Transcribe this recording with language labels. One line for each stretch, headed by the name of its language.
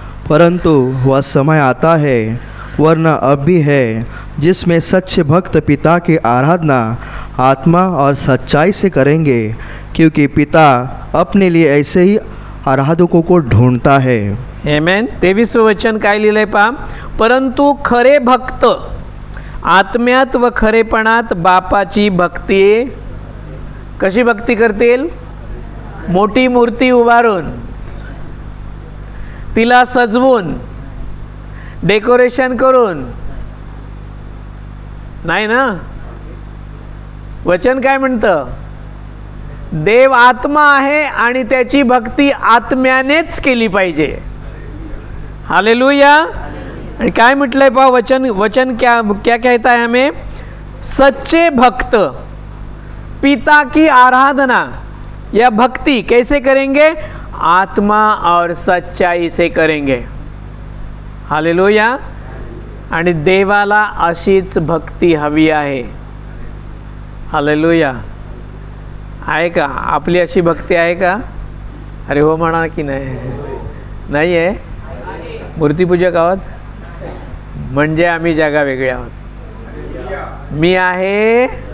Hindi: परंतु वह समय आता है, वरना अब भी है, जिसमें सच्चे भक्त पिता की आराधना आत्मा और सच्चाई से करेंगे, क्योंकि पिता अपने लिए ऐसे ही आराधकों को ढूंढता है.
Marathi: आमेन. 23 वचन काय लिहिलंय पहा. परंतु खरे भक्त आत्म्यात व खरेपणात बापाची भक्ती. कशी भक्ती करतील, मोठी मूर्ती उभारून, तिला सजवून, डेकोरेशन करून नाही ना. वचन काय म्हणतं, देव आत्मा आहे आणि त्याची भक्ती आत्म्यानेच केली पाहिजे. हालेलुया. आणि काय म्हटलंय पहा
Hindi: वचन क्या क्या कहता है हमें, सच्चे भक्त पिता की आराधना या भक्ति कैसे करेंगे, आत्मा और सच्चाई से करेंगे.
Marathi: हालेलुया. आणि देवाला अशीच भक्ती हवी आहे. हालेलुया. आहे का आपली अशी भक्ती आहे का. अरे हो म्हणा की नाही, नाही आहे. मूर्तिपूजक आहोत म्हणजे आम्ही जागा वेगळे आहोत. मी आहे.